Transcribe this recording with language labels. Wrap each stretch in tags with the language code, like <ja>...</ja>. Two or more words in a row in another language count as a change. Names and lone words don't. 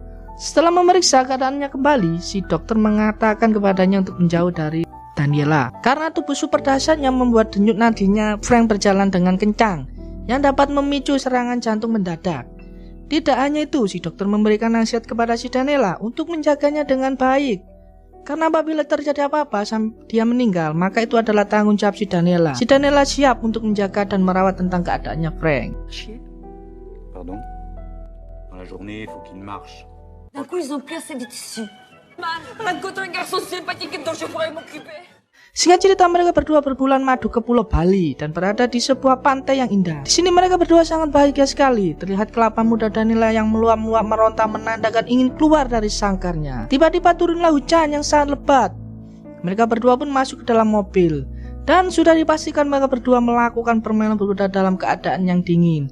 <id>Setelah memeriksa keadaannya kembali, si dokter mengatakan kepadanya untuk menjauh dari Daniela karena tubuh super dahsyatnya membuat denyut nadinya Frank berjalan dengan kencang yang dapat memicu serangan jantung mendadak. Tidak hanya itu, si dokter memberikan nasihat kepada si Daniela untuk menjaganya dengan baik. Karena apabila terjadi apa-apa sampai dia meninggal, maka itu adalah tanggung jawab si Daniela. Si Daniela siap untuk menjaga dan merawat tentang keadaannya Frank.</id> <fr>Pardon? Dans la journée, il faut qu'il marche. D'un coup, ils ont plus assez de tissu. Man, rencontre un garçon sympathique dont je pourrais m'occuper.</fr> <id>Singkat cerita, mereka berdua berbulan madu ke Pulau Bali dan berada di sebuah pantai yang indah. Di sini mereka berdua sangat bahagia sekali. Terlihat kelapa muda Danila yang meluap-luap meronta menandakan ingin keluar dari sangkarnya. Tiba-tiba turunlah hujan yang sangat lebat. Mereka berdua pun masuk ke dalam mobil dan sudah dipastikan mereka berdua melakukan permainan berkuda dalam keadaan yang dingin.</id>